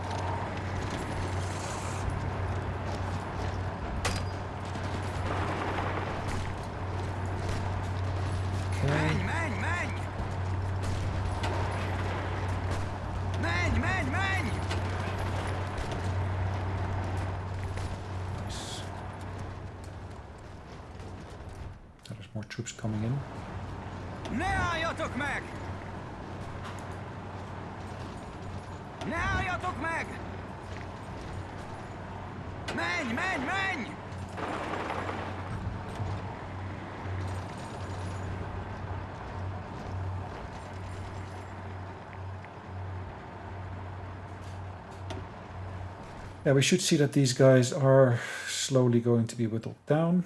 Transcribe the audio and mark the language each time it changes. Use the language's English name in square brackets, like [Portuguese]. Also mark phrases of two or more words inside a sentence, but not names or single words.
[Hungarian] Menj, menj, menj! Menj, menj, menj! [English] Nice. More troops coming in. [Hungarian] Ne álljatok meg! Ne álljatok meg! Menj, menj, menj! [English] Yeah, we should see that these guys are slowly going to be whittled down.